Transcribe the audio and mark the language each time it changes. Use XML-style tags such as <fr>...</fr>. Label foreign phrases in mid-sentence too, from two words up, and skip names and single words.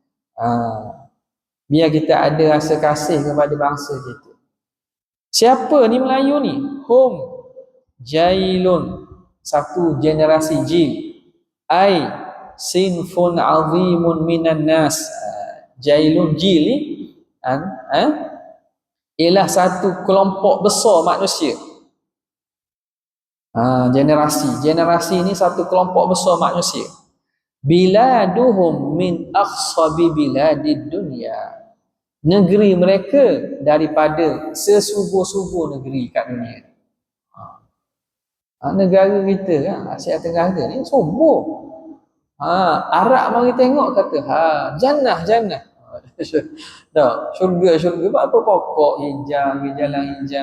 <ms>Biar kita ada rasa kasih kepada bangsa kita. Siapa ni Melayu ni?</ms> <ar>Hum jailun.</ar> <ms>Satu generasi jil.</ms> <ar>Ai sinfun azimun minan nas.</ar> <ms>Jailun jil ni ialah satu kelompok besar manusia. Generasi ni satu kelompok besar manusia.</ms> <ar>Biladuhum min akhsabi biladid dunya.</ar> <ms>Negeri mereka daripada sesubur-subur negeri kat dunia. Negara kita kan, Asia Tenggara ni subur. Arab mari tengok kata, jannah. Syurga buat apa pokok hijau, jalan hijau.</ms>